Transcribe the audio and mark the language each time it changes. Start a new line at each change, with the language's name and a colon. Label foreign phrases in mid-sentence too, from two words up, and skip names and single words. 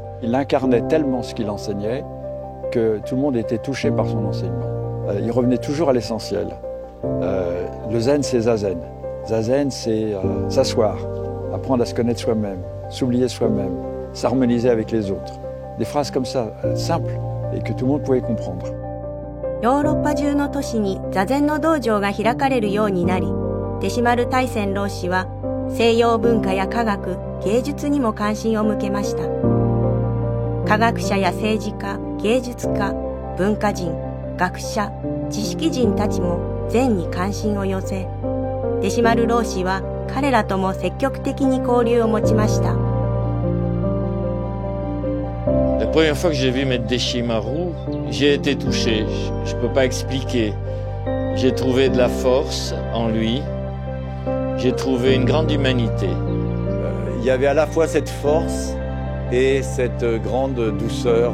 French: Il incarnait tellement ce qu'il enseignait que tout le monde était touché par son enseignement. Il revenait toujours à l'essentiel. Le zen, c'est zazen. Zazen, c'est s'asseoir, apprendre à se connaître soi-même, s'oublier soi-même, s'harmoniser avec les autres. Des phrases comme ça, simples, et que tout le monde pouvait comprendre.
Japanese: ヨーロッパ中の都市に座禅の道場が開かれるようになり、弟子丸大仙老師は西洋文化や科学、芸術にも関心を向けました。科学者や政治家、芸術家、文化人、学者、知識人たちも禅に関心を寄せ、弟子丸老師は彼らとも積極的に交流を持ちました。
French: La première fois que j'ai vu Maître Deshimaru, j'ai été touché, je ne peux pas expliquer. J'ai trouvé de la force en lui, j'ai trouvé une grande humanité. Il y avait à la fois cette force et cette grande douceur.